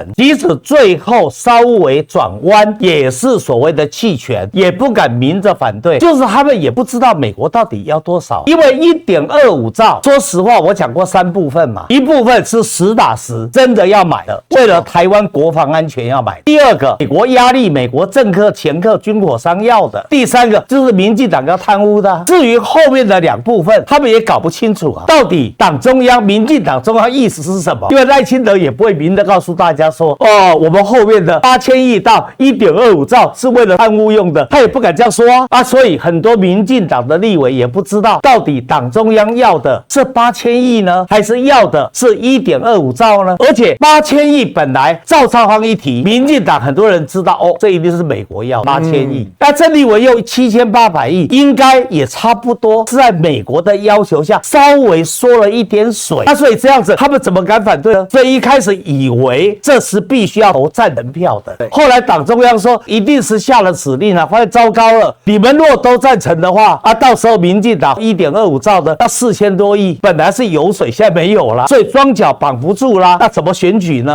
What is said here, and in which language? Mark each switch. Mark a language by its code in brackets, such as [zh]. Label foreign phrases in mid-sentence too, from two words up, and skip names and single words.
[zh] 即使最後稍微轉彎，也是所謂的棄權，也不敢明着反對，就是他們也不知道美國到底要多少，因為1.25兆，說實話。我講過3部分嘛，一部分是實打實真的要買的，為了台灣國防安全要買。第二個，美國壓力，美國政客、掮客、軍火商要的。第三個就是民進黨要貪污的。至於後面的2部分，他們也搞不清楚到底黨中央、民進黨中央意思是什麼？因為賴清德也不會明的告訴大家說，我們後面的8000億到1.25兆是為了貪污用的，他也不敢這樣說啊。所以很多民進黨的立委也不知道到底黨中央要的是8000億呢，還是要的是1.25兆呢？而且8000億本來趙少康一提，民進黨很多人知道這一定是美國要8000億。那鄭麗文用7800億，應該也差不多是在美國的要求下稍微縮了一點水。那所以這樣子，他們怎麼敢反對呢？所以一開始以為這是必須要投贊成票的，後來黨中央說一定是下了指令啊，發現糟糕了，你們若都贊成的話到時候民進黨1.25兆的要4000多億，本來是油水，現在沒有了，所以雙腳綁不住啦，那怎麼選舉呢？